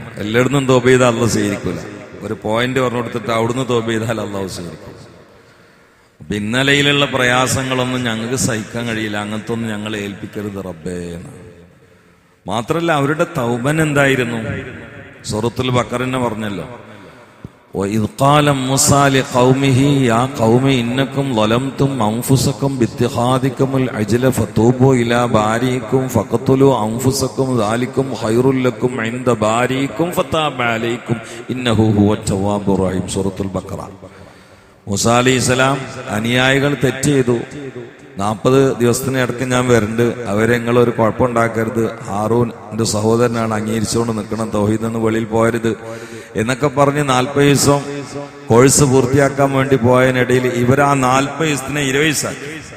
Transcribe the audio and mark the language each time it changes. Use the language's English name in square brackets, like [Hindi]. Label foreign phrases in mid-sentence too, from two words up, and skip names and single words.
[Malayalam] എല്ലായിടത്തും തൗബ ചെയ്താൽ അള്ളാഹു സ്വീകരിക്കൂല. ഒരു പോയിന്റ് പറഞ്ഞു കൊടുത്തിട്ട് അവിടുന്ന് തൗബ ചെയ്താൽ അള്ളാഹു സ്വീകരിക്കും. അപ്പൊ ഇന്നലെയിലുള്ള പ്രയാസങ്ങളൊന്നും ഞങ്ങൾക്ക് സഹിക്കാൻ കഴിയില്ല, അങ്ങനത്തെ ഒന്നും ഞങ്ങളെ ഏൽപ്പിക്കരുത് റബ്ബേ എന്ന്. മാത്രല്ല, അവരുടെ തൗബൻ എന്തായിരുന്നു? സൂറത്തുൽ ബഖറന്നെ പറഞ്ഞല്ലോ, [Arabic] وَإِذْ قَالَ مُوسَى لِقَوْمِهِ يَا قَوْمِ إِنَّكُمْ ظَلَمْتُمْ أَنفُسَكُمْ بِاتِّخَاذِكُمُ الْعِجْلَ فَتُوبُوا إِلَى بَارِئِكُمْ فَاقْتُلُوا أَنفُسَكُمْ ذَلِكُمْ خَيْرٌ لَكُمْ عِندَ بَارِئِكُمْ فَتَابَ عَلَيْكُمْ إِنَّهُ هُوَ التَّوَّابُ الرَّحِيمُ. [Malayalam] സൂറത്തുൽ ബഖറ. മൂസാ അലൈഹിസ്സലാം അനുയായികൾ തെറ്റ് ചെയ്തു, 40 ദിവസത്തിന് ഇടയ്ക്ക് ഞാൻ വരുന്നുണ്ട്, അവരെ നിങ്ങളൊരു കുഴപ്പമുണ്ടാക്കരുത്, ഹാറൂന്റെ സഹോദരനാണ്, അംഗീകരിച്ചുകൊണ്ട് നിൽക്കണം, തൗഹീദിൽ നിന്ന് വെളിയിൽ പോയരുത് എന്നൊക്കെ പറഞ്ഞ് 40 ദിവസം കോഴ്സ് പൂർത്തിയാക്കാൻ വേണ്ടി പോയതിനിടയിൽ ഇവർ ആ 40 ദിവസത്തിനെ 20 ദിവസമാക്കി.